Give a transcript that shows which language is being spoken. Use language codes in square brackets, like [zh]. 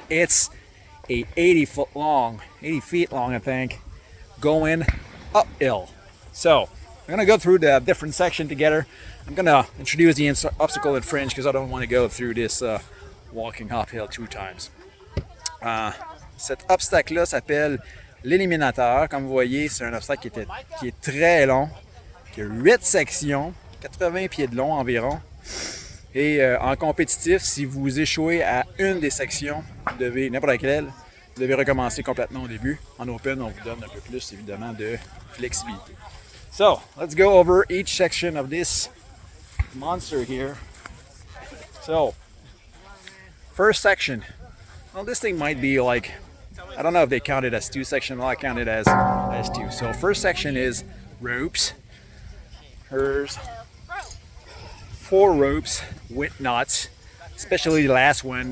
[en] It's a 80 feet long, I think, going uphill. So I'm gonna go through the different section together. I'm gonna introduce the obstacle in French because I don't want to go through this walking uphill 2 times. [fr] Cet obstacle-là s'appelle l'Eliminator. Comme vous voyez, c'est un obstacle qui est très long, qui a 8 sections, 80 pieds de long environ. Et en compétitif, si vous échouez à une des sections, vous devez, n'importe laquelle, vous devez recommencer complètement au début. En open, on vous donne un peu plus, évidemment, de flexibilité. [en] So, let's go over each section of this monster here. So, first section. Well, this thing might be like, I don't know if they count it as 2 sections. Well, I count it as 2. So, first section is ropes. There's 4 ropes with nuts, especially the last one.